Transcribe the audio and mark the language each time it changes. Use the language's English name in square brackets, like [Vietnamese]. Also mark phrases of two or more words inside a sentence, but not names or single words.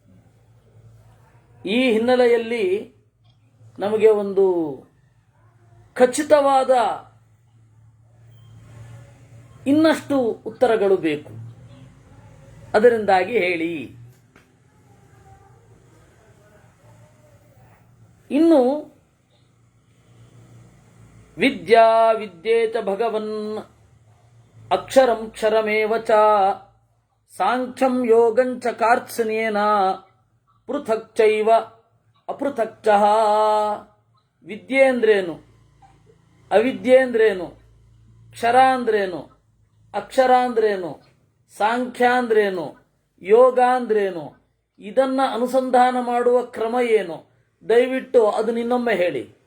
[Kannada] ಈ ಹಿನ್ನೆಲೆಯಲ್ಲಿ ನಮಗೆ ಒಂದು ಖಚಿತವಾದ ಇನ್ನಷ್ಟು ಉತ್ತರಗಳು ಬೇಕು. ಅದರಿಂದಾಗಿ ಹೇಳಿ. [Sanskrit] ಇನ್ನು ವಿದ್ಯಾ ವಿದ್ಯೆ ಚ ಭಗವನ್ ಅಕ್ಷರಂ ಕ್ಷರಮೇವ ಚ ಸಾಂಖ್ಯಂ ಯೋಗಂಚ ಕಾರ್ತ್ಸ್ಯೇನ ಪೃಥಕ್ ಚೈವ ಅಪೃಥಕ್ ಚ. [Kannada] ವಿದ್ಯೆ ಅಂದ್ರೇನು, ಅವಿದ್ಯೆ ಅಂದ್ರೇನು, ಕ್ಷರ ಅಂದ್ರೇನು, ಅಕ್ಷರ ಅಂದ್ರೇನು, ಸಾಂಖ್ಯ ಅಂದ್ರೇನು, ಯೋಗ ಅಂದ್ರೇನು, ಇದನ್ನ ಅನುಸಂಧಾನ ಮಾಡುವ ಕ್ರಮ ಏನು? ದಯವಿಟ್ಟು ಅದು ಇನ್ನೊಮ್ಮೆ ಹೇಳಿ.